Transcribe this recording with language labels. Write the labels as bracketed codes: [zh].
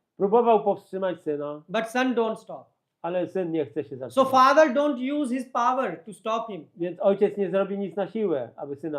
[pl] Próbował powstrzymać syna, [en] but son don't stop. [pl] ale syn nie chce się zatrzymać. [en] father don't use his power to stop him. [pl] Więc ojciec nie zrobi nic na siłę, aby syna